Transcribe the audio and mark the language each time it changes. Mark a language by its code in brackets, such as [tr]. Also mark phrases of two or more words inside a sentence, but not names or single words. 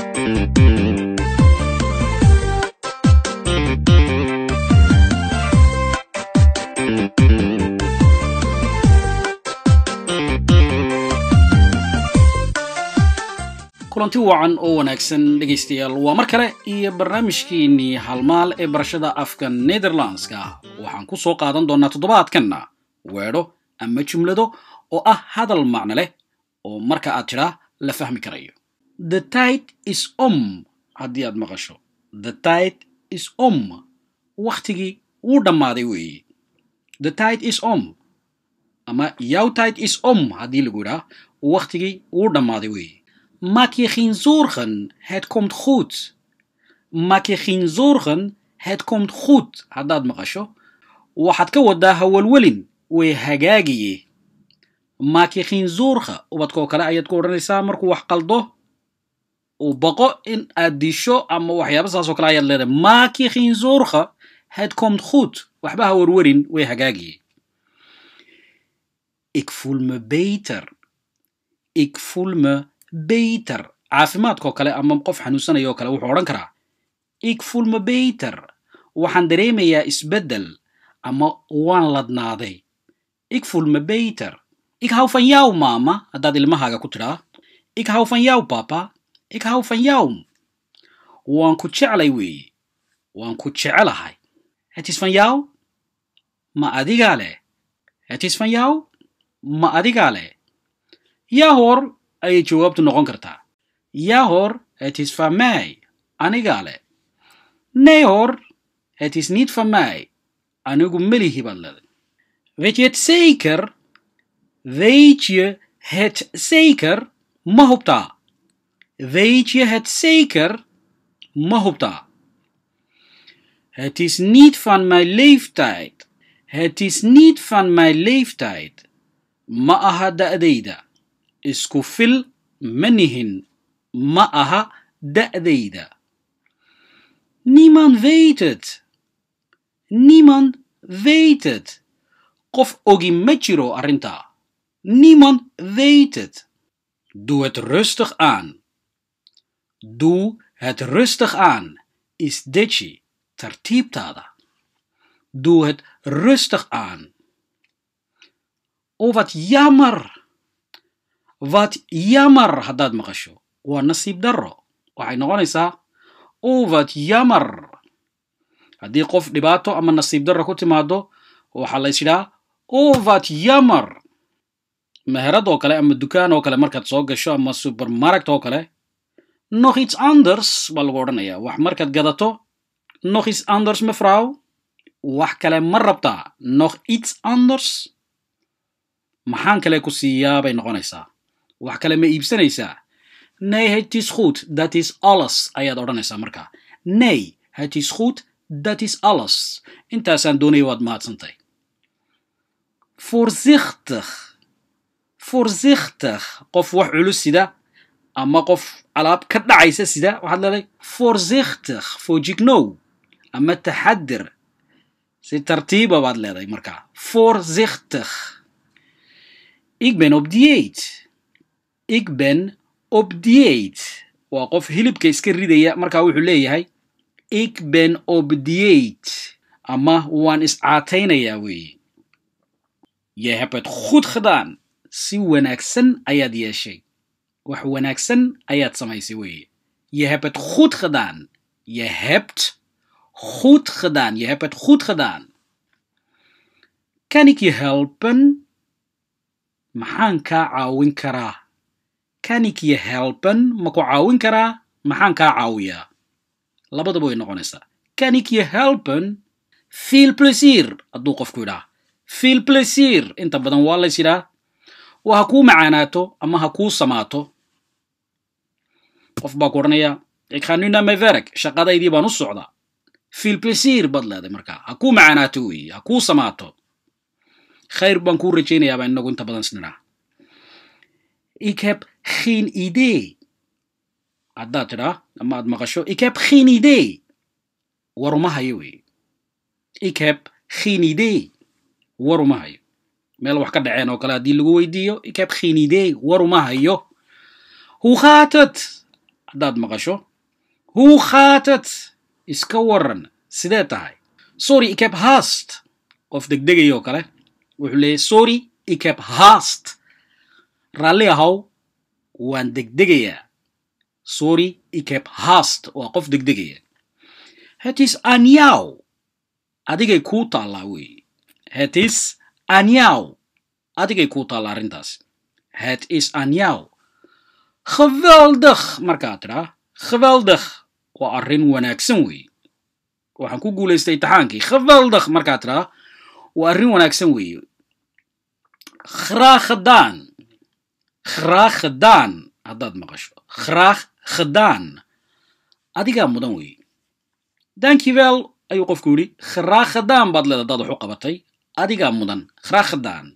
[so] kulanti wacan oo wanaagsan dhageystayaal waa mar kale iyo barnaamijkeennii halmaal ee barashada afka Netherlandska waxaan ku soo qaadan doonaa toddobaadkanna weedho ama jumlado oo ah hadal macno leh oo marka aad tiraa la fahmi karayo. [nl] The tide is [so] haddii aad maqasho [nl] the tide is [so] waqtigii wuu dhammaaday weeye. The tide is [nl] ama [so] jouw tijd is [nl] haddii lagu yidhaa waqtigii wuu dhammaaday weeye. Maak je geen zorgen, het komt goed. Maak je geen zorgen, het komt goed. [so] Haddaad maqasho waxaad ka wadaa hawalwelin way hagaagiye. [nl] Maak je geen zorgen, [so] ubadkoo kale ayaad ku odhanaysaa markuu wax qaldo uu baqo in aad disho ama waxyaaba saas oo kale ayaad leedahay. [nl] Maak je geen zorgen, het komt goed. [so] Waxba hawalwelin way hagaagiye. [nl] Ik voel me beter. Ik voel me beter. [so] Caafimaadkoo kale ama qof xanuunsanayo kale wuxuu odhan karaa [nl] ik voel me beter. [so] Waxaan dareemayaa isbeddel ama waan ladnaaday. [nl] Ik voel me beter. Ik hou van jou mama [so] haddaad ilmahaaga ku tidhaa. [nl] Ik hou van jou papa. Ik hou van jou. [so] Waan ku jeclay weeye. Waan ku jecelahay. [nl] Het is van jou? [so] Ma adigaa leh. [nl] Het is van jou? [so] Ma adigaa leh. [nl] Ja hoor [so] ayay jawaabtu noqon kartaa. [nl] Ja hoor, het is van mij. [so] Anigaa leh. [nl] Nee hoor, het is niet van mij. [so] Anigu melihi baad leedahay. [nl] Weet je het zeker? Weet je het zeker? [so] Ma hubtaa. [nl] Weet je het zeker? [so] Ma hubtaa. [nl] Het is niet van mijn leeftijd. Het is niet van mijn leeftijd. [so] Ma aha da'dayda. Isku fil manihin. Ma aha da'dayda. [nl] Niemand weet het. Niemand weet het. [so] Qof ogi ma jiro arrintaa. [nl] Niemand weet het. Doe het rustig aan. Doe het rustig aan. [so] Is deji tartiibtaada. [nl] Doe het rustig aan. Oh, wat jammer. Wat jammer [so] haddaad maqasho waa nasiib darro. Waxay noqonaysaa [nl] oh wat jammer. [so] Haddii qof dhibaato ama nasiib darro ku timaado waxaa la yidhaa [nl] oh wat jammer. [so] Meherad oo kale ama dukaan oo kale markaad soo gasho ama supermarkt oo kale [nl] nog iets anders [so] baa lagu odhanayaa. Wax markaad gadato nog iets anders mevrouw. Wax kale ma rabtaa. [nl] Nog iets anders. [so] Maxaan kale ku siiyaa bay noqonaysaa. Wax kale ma iibsanaysaa. [nl] Nee, het is goed. Dat is alles [so] ayaad odhanaysaa markaa. [nl] Nee, het is goed. Dat is alles. [so] Intaasaan doonaya waad mahadsantahay. [nl] Voorzichtig. Voorzichtig. [so] Qof wax culus sida ama qof alaab ka dhacaysa sida waxaad leedahay voorzichtig. Foojignow ama taxadir. Si tartiiba baad leedahay markaa. [nl] Voorzichtig. Ik ben op dieet. Ik ben op dieet. [so] Waa qof hilibka iska ridaya markaa wuxuu leeyahay [nl] ik ben op dieet. [so] Ama waan iscaataynayaa weeye. [nl] Je hebt het goed gedaan. [so] Si wanaagsan ayaad yeeshay. Wax wanaagsan ayaad samaysay weeye. [nl] Je hebt het goed gedaan. Je hebt goed gedaan. Je hebt het goed gedaan. Kan ik je helpen? [so] Maxaan kaa caawin karaa? [nl] Kan ik je helpen? [so] Ma ku caawin karaa? Maxaan kaa caawiyaa? Labadaba way noqonaysaa. [nl] Kan ik je helpen? Veel plezier [so] hadduu qofku yidhaa. [nl] Veel plezier [so] inta badan waa lays yidhaa. Waa ha kuu macaanaato ama ha kuu samaato. Qof baa ku odhanaya [nl] ik ga nu naar mijn werk. [so] Shaqadaydii baan u socdaa. [nl] Veel plezier [so] baad leedahay markaa. Ha kuu macaanaato weeye. Ha kuu samaato. Khayr baan kuu rajaynayaa baan inagu inta badan isnidhaa. [nl] Ik heb geen idee. [so] Haddaad tidhaa ama aad maqasho [nl] ik heb geen idee. [so] War uma hayo weeye. [nl] Ik heb geen idee. [so] War uma hayo. Meel wax ka dhaceen oo kale haddii lagu weydiiyo [nl] ik heb geen idee. [so] War uma hayo. [nl] Hoe gaat het? [so] Haddaad maqasho [nl] Hoe gaat het? [so] Iska waran. Sidee tahay? [nl] Sorry, ik heb haast. [so] Of degdegayo kale. Wuxuu leeyahay [nl] sorry, ik heb haast. [so] Raalli ahow, waan degdegayaa. [nl] Sorry, ik heb haast. [so] Waa qof degdegaya. [nl] Het is aan jou. [so] Adigay kuu taallaa weeye. [nl] Het is aan jou. [so] Adigay kuu taallaa arrintaas. [nl] Het is aan jou. Geweldig [so] markaad tidhaa. [nl] Geweldig. [so] Waa arrin wanaagsan weeye. waxaan ku guulaystay imtixaankii. Geweldig markaad tidhaa. waa arrin wanaagsan weeye. [nl] Graag gedaan. Graag gedaan. [so] Haddaad maqasho. [nl] Graag gedaan. [so] Adigaa mudan weeye. Dankjewel ayuu qofku yidhi. [nl] Graag gedaan [so] baad leedahay dad wax u qabatay. Adigaa mudan. [nl] Graag gedaan.